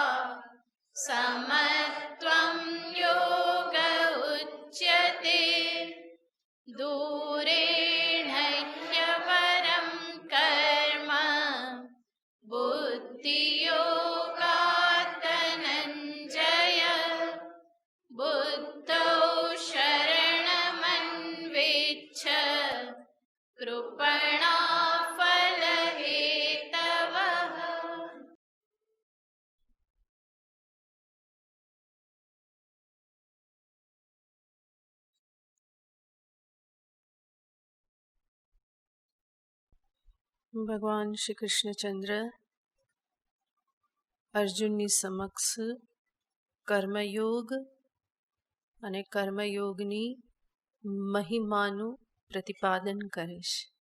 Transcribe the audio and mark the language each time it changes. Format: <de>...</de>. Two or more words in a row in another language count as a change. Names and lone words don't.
<sa>समत्वं योग उच्यते दूरेण ह्यवरं कर्म बुद्धियोगात् धनञ्जय बुद्धौ शरणमन्विच्छ कृपणा फलहेतवः।</sa> <gu>ભગવાન શ્રી કૃષ્ણચંદ્ર અર્જુનની સમક્ષ કર્મયોગ અને કર્મયોગની મહિમાનું પ્રતિપાદન કરે છે.</gu>